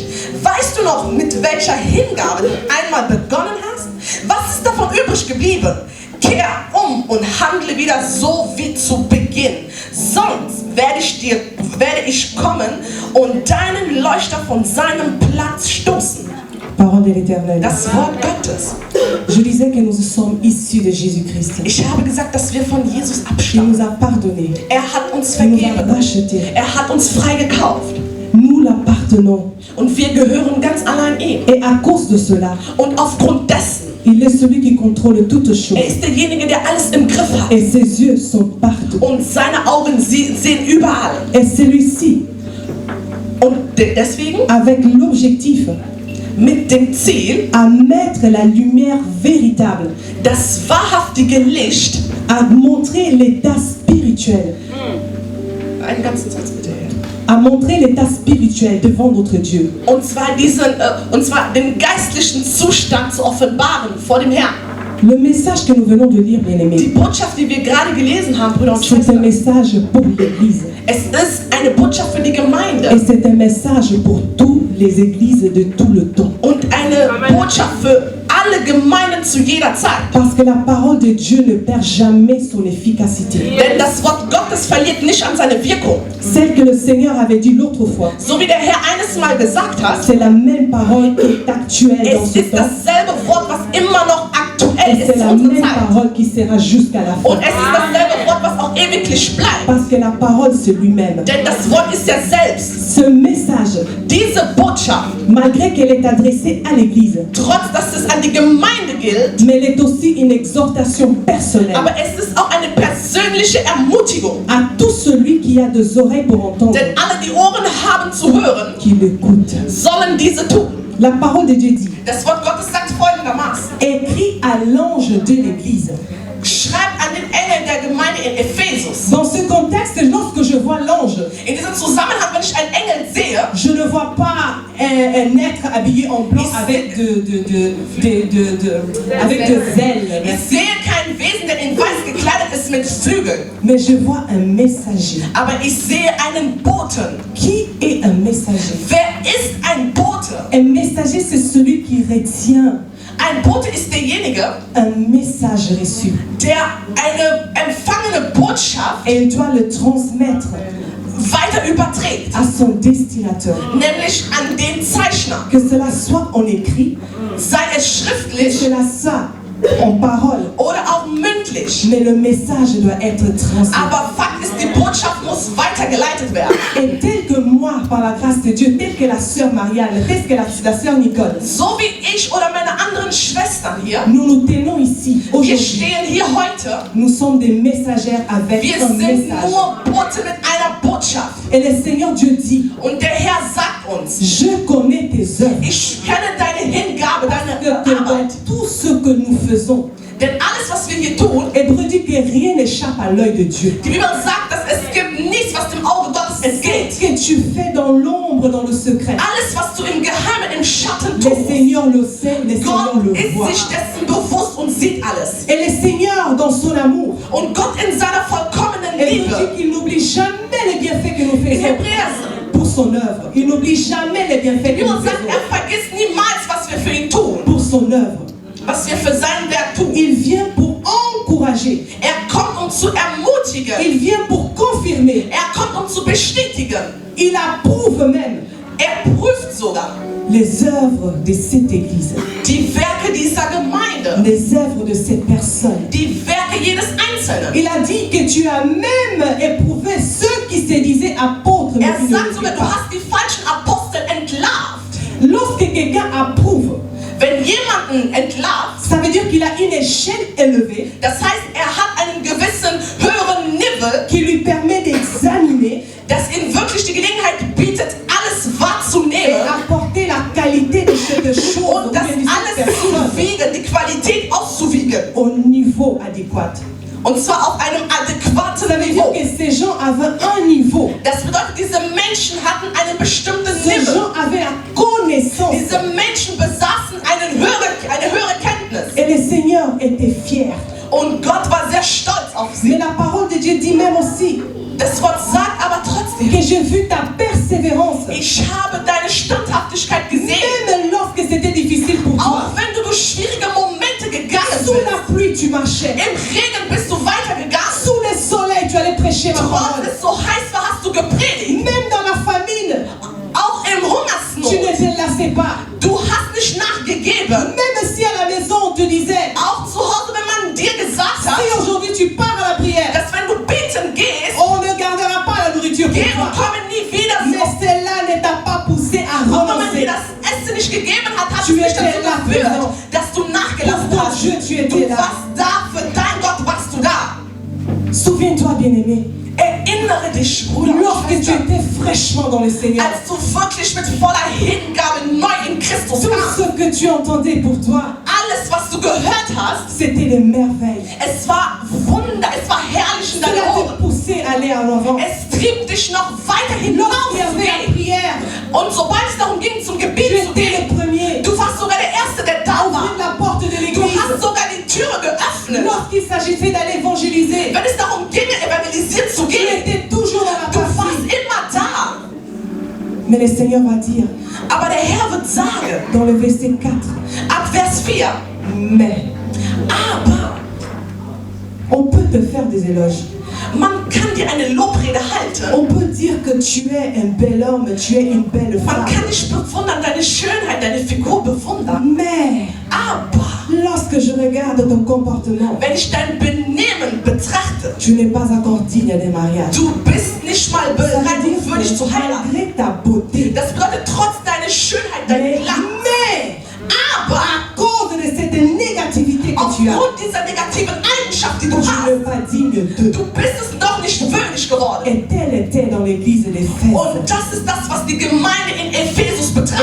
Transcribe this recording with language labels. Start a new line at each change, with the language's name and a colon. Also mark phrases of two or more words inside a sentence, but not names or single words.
German: Weißt du noch, mit welcher Hingabe du einmal begonnen hast? Was ist davon übrig geblieben? Kehr um und handle wieder so wie zu Beginn. Sonst werde ich kommen und deinen Leuchter von seinem Platz stoßen.
French: Parole de l'Éternel.
German: Das Wort Gottes.
French: Je disais que nous sommes issus de Jésus-Christ.
German: Ich habe gesagt, dass wir von Jesus
French: Il
German: abstammen.
French: nous a pardonné.
German: Er hat uns
French: Il nous a
German: vergeben.
French: racheté.
German: Er hat uns freigekauft.
French: Nous l'appartenons.
German: Und wir gehören ganz allein ihm.
French: Et à cause de cela,
German: Und aufgrund dessen,
French: il est celui qui contrôle toutes choses.
German: ist derjenige, der alles im Griff hat.
French: Et ses yeux sont partout.
German: Und seine Augen sehen überall.
French: Et celui-ci,
German: Und deswegen,
French: avec l'objectif
German: mit dem Ziel,
French: à mettre la lumière véritable,
German: das wahrhaftige Licht,
French: à montrer l'état spirituel,
German: einen ganzen Satz bitte her.
French: à montrer l'état spirituel devant notre Dieu.
German: Und zwar den geistlichen Zustand zu offenbaren vor dem Herrn.
French: Le message que nous venons de lire,
German: Die
French: bien-aimés,
German: Botschaft, die wir gerade gelesen haben, Brüder und
French: c'est un
German: Schwestern,
French: message pour l'Église.
German: es ist eine Botschaft für die
French: Et
German: Gemeinde
French: c'est un message pour toutes les églises de tout le temps.
German: und eine Botschaft für alle Gemeinden zu jeder Zeit.
French: Parce que la parole de Dieu ne perd jamais son efficacité.
German: Denn das Wort Gottes verliert nicht an seine Wirkung.
French: Celle que le Seigneur avait dit l'autre fois,
German: So wie der Herr eines Mal gesagt hat,
French: c'est la même parole qui est actuelle dans
German: es
French: ce
German: ist
French: temps.
German: dasselbe Wort, was immer noch aktuell
French: Et
German: ist
French: c'est
German: zu
French: la
German: unserer
French: même
German: Zeit.
French: parole qui sera jusqu'à la
German: Und
French: fin.
German: es ist dasselbe Wort, was auch ewiglich bleibt.
French: Parce que la parole, c'est lui-même.
German: Denn das Wort ist ja selbst.
French: Ce message,
German: Diese Botschaft,
French: malgré qu'elle est adressée à l'Église,
German: trotz dass es an die Gemeinde gilt,
French: mais elle est aussi une exhortation personnelle
German: aber es ist auch eine persönliche Ermutigung.
French: à tout celui qui a des oreilles pour entendre,
German: Denn alle, die Ohren haben zu hören,
French: qui l'écoute.
German: sollen diese tun.
French: La parole de Dieu dit,
German: Das Wort Gottes sagt folgendermaßen:
French: écrit à l'ange de l'Église.
German: Schreibt an den Engel der Gemeinde in Ephesus.
French: Dans ce contexte, lorsque je vois l'ange,
German: In diesem Zusammenhang, wenn ich einen Engel sehe,
French: je ne vois pas un être habillé en blanc avec avec de ailes,
German: ich sehe kein Wesen, der in weiß gekleidet ist mit Flügeln.
French: mais je vois un messager.
German: Aber ich sehe einen Boten.
French: Qui est un messager?
German: Wer ist ein Bote?
French: Un messager, c'est celui qui retient
German: Ein Bote ist derjenige,
French: un message reçu.
German: der eine empfangene Botschaft
French: Et il doit le transmettre
German: weiter überträgt.
French: à son destinateur.
German: Nämlich an den Zeichner.
French: Que cela soit en écrit,
German: Sei es
French: que
German: schriftlich
French: cela soit en parole.
German: oder auch mündlich.
French: Mais le message doit être transmis.
German: Aber Fakt ist, die Botschaft muss weitergeleitet werden.
French: Et tel que moi, par la grâce de Dieu, tel que la sœur Marianne, tel que la sœur Nicole,
German: So wie ich oder meine anderen Schwestern hier,
French: nous nous tenons ici
German: wir
French: aujourd'hui.
German: stehen hier heute.
French: Nous sommes des messagères avec
German: Wir
French: un
German: sind
French: message.
German: nur Bote mit einer Botschaft.
French: Et le Seigneur Dieu dit,
German: Und der Herr sagt uns,
French: je connais tes œuvres.
German: ich kenne deine Hingabe, deine
French: Que dans
German: Arbeit.
French: tout ce que nous faisons,
German: Denn alles, was wir hier tun,
French: Hébreu dit que rien n'échappe à l'œil de Dieu.
German: die Bibel sagt, dass es gibt nichts, was dem Auge Gottes entgeht.
French: Ce que tu fais dans l'ombre, dans le secret,
German: Alles, was du im Geheimen, im Schatten
French: le
German: tust,
French: Seigneur le sait, le Seigneur
German: Gott
French: le
German: ist
French: voit.
German: sich dessen bewusst und sieht alles.
French: Et le Seigneur, dans son amour,
German: Und Gott in seiner vollkommenen
French: Hébreu
German: Liebe,
French: dit qu'il n'oublie jamais les bienfaits que nous
German: in
French: faisons
German: Hebräer,
French: pour son œuvre. Il n'oublie jamais les bienfaits
German: die
French: que nous
German: Bibel sagt,
French: faisons
German: vergisst niemals, was wir für ihn tun,
French: pour son œuvre.
German: was wir für sein Werk tun.
French: Il vient pour encourager.
German: Kommt, um zu ermutigen.
French: Il vient pour confirmer.
German: Kommt, um zu bestätigen.
French: Il approuve même
German: Prüft sogar
French: les œuvres de cette église,
German: die Werke dieser Gemeinde,
French: les œuvres de cette personne.
German: die Werke jedes Einzelnen.
French: Il a dit que tu as même éprouvé ceux qui se disaient apôtres. Mais qui ne
German: Sagt
French: l'étaient
German: sogar, du
French: pas.
German: hast die falschen Apostel entlarvt.
French: Lorsque quelqu'un approuve,
German: Wenn jemanden entlarvt,
French: ça veut dire qu'il a une échelle élevée
German: das heißt, hat einen gewissen höheren Niveau,
French: qui lui permet d'examiner
German: das ihm wirklich die Gelegenheit bietet, alles
French: et
German: wahrzunehmen
French: apporter la qualité de cette chose
German: und das
French: ou bien de cette
German: alles zu
French: personne
German: wiegen, die Qualität auszuwiegen
French: au niveau adéquat.
German: Und zwar auf einem adäquaten
French: Ça veut dire
German: Niveau.
French: que ces gens avaient un niveau.
German: Das bedeutet, diese Menschen hatten einen bestimmten
French: Ces
German: Niveau.
French: gens avaient la connaissance.
German: Diese Menschen besaßen eine höhere Kenntnis.
French: Et le Seigneur était fier.
German: Und Gott war sehr stolz auf sie.
French: Mais la parole de Dieu dit même aussi
German: Das Wort sagt aber trotzdem,
French: que j'ai vu ta persévérance.
German: ich habe deine Standhaftigkeit gesehen.
French: Même lorsque c'était difficile pour toi.
German: Auch wenn du durch schwierige Momente gegangen
French: Sous
German: bist.
French: la pluie, tu marchais.
German: Im Regen bist du weitergegangen.
French: Sous le soleil, tu allais prêcher ma
German: Trotz
French: parole.
German: es so heiß war, hast du gepredigt.
French: Même dans la famine,
German: Auch im
French: tu
German: Hungersnot.
French: ne te lassais pas.
German: Du hast nicht nachgegeben.
French: Même si à la maison on te disait,
German: Auch zu Hause, wenn man dir gesagt hat,
French: si aujourd'hui tu pars à la prière,
German: dass wenn du beten gehst,
French: on ne gardera pas la nourriture
German: geh
French: pour
German: und
French: toi.
German: komme nie wieder.
French: Mais cela ne t'a pas poussé à
German: Und wenn man dir
French: renoncer.
German: das Essen nicht gegeben hat, hat es
French: Tu
German: nicht
French: étais
German: dazu
French: là
German: geführt,
French: présent.
German: dass du nachgelassen
French: Pour ton
German: hast.
French: Dieu, tu
German: Du
French: étais là.
German: warst da, für dein Gott warst du da.
French: Souviens-toi, bien-aimé,
German: Erinnere dich, Bruder und
French: lorsque tu
German: Schwester,
French: étais fraîchement dans le Seigneur,
German: als du wirklich mit voller Hingabe neu in Christus
French: tout
German: kamst.
French: ce que tu entendais pour toi,
German: Alles, was du gehört hast,
French: c'était des merveilles.
German: es war Wunder, es war herrlich in deinen
French: Cela te
German: Ohren.
French: poussait à aller en avant.
German: Es trieb dich noch weiter
French: Lorsqu'il y
German: hinauszugehen.
French: avait la prière,
German: Und sobald es darum ging, zum
French: tu
German: Gebet zu
French: étais
German: gehen,
French: le premier.
German: du warst sogar der Erste, der da
French: Ouvrir
German: war.
French: la porte de
German: Du
French: l'église.
German: hast sogar die Türe geöffnet.
French: Lorsqu'il s'agissait d'aller évangéliser,
German: Wenn es darum ging, evangelisiert zu
French: tu
German: gehen,
French: étais toujours dans la
German: du warst
French: partie.
German: immer da.
French: Mais le Seigneur va dire,
German: Aber der Herr wird sagen,
French: dans le verset 4,
German: ab Vers 4,
French: mais
German: aber
French: on peut te faire des éloges.
German: man kann dir eine Lobrede halten.
French: On peut dire que tu es un bel homme, tu es une belle
German: Man
French: femme.
German: kann dich bewundern, deine Schönheit, deine Figur bewundern.
French: Mais
German: Aber
French: lorsque je regarde ton comportement,
German: wenn ich dein Benehmen betrachte,
French: tu n'es pas encore digne des mariages.
German: du bist nicht mal
French: Ça veut
German: bereit,
French: dire
German: um würdig zu
French: que
German: heiraten.
French: malgré ta beauté,
German: Das bedeutet, trotz deiner Schönheit, dein
French: mais
German: Glanz, aber
French: à cause de cette négativité que tu as,
German: aufgrund dieser negativen Eigenschaft, die
French: tu
German: du hast,
French: n'es pas digne d'eux.
German: du bist es noch nicht würdig geworden.
French: Et tel était dans l'église d'Éphèse.
German: Und das ist das, was die Gemeinde in Ephesus betrifft.